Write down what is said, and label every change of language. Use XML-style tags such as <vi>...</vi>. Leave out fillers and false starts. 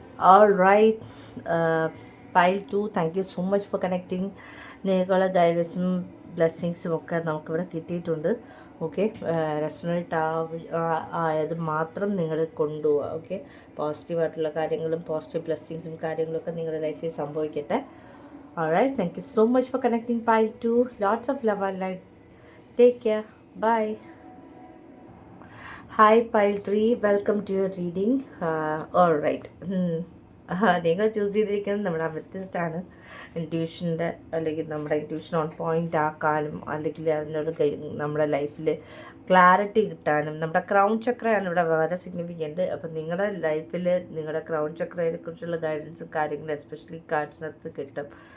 <en>All right, Pile 2, thank you so much for connecting.</en> <ml>നിങ്ങൾക്കുള്ള ഗൈഡൻസും ബ്ലെസ്സിങ്സും ഒക്കെ നമുക്കിവിടെ കിട്ടിയിട്ടുണ്ട്. ഓക്കെ, റെസ്റ്റോറൻറ്റ് ആയത് മാത്രം നിങ്ങൾ കൊണ്ടുപോവുക. ഓക്കെ, പോസിറ്റീവായിട്ടുള്ള കാര്യങ്ങളും പോസിറ്റീവ് ബ്ലെസ്സിങ്സും കാര്യങ്ങളൊക്കെ നിങ്ങളുടെ ലൈഫിൽ സംഭവിക്കട്ടെ.</ml> <en>Alright, thank you so much for connecting Pile 2. Lots of love and light. Take care. Bye. Hi Pile 3, welcome to your reading.</en> <ml>Alright, നിങ്ങൾ ചൂസ് ചെയ്തിരിക്കുന്നത് നമ്മുടെ അമത്തിസ്റ്റാണ്. ഇൻറ്റ്യൂഷൻ്റെ അല്ലെങ്കിൽ നമ്മുടെ ഇൻറ്റ്യൂഷൻ ഓൺ പോയിൻ്റ് ആക്കാനും അല്ലെങ്കിൽ അതിനോട് നമ്മുടെ ലൈഫിൽ ക്ലാരിറ്റി കിട്ടാനും നമ്മുടെ ക്രൗൺ ചക്രയാണ് ഇവിടെ വളരെ സിഗ്നിഫിക്കൻറ്റ്. അപ്പം നിങ്ങളുടെ ലൈഫിൽ നിങ്ങളുടെ ക്രൗൺ ചക്രയെക്കുറിച്ചുള്ള ഗൈഡൻസും കാര്യങ്ങളും എസ്പെഷ്യലി കാർഡ്സിനകത്ത് കിട്ടും.</ml>